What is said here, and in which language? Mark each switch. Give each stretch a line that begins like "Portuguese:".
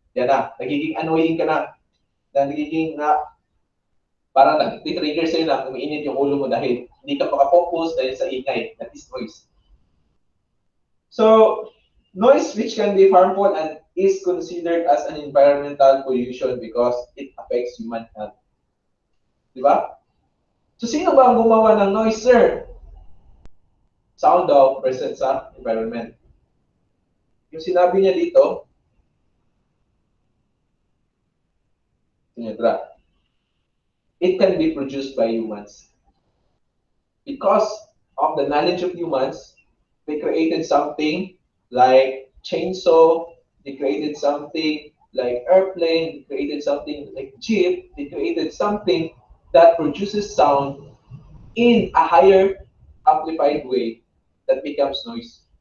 Filipino: Yan na, nagiging annoying ka na. Nagiging parang nag-trigger sa'yo na umiinit yung ulo mo dahil hindi ka makapokus dahil sa ingay.
English: That is noise. So, noise which can be harmful and is considered as an environmental pollution because it affects human health.
Filipino: Diba? So, sino ba ang gumawa ng noise, sir? Sound daw present sa environment. Yung sinabi niya dito,
English: it can be produced by humans. Because of the knowledge of humans, they created something like chainsaw, they created something like airplane, they created something like jeep, they created something that produces sound in a higher amplified way that becomes noise.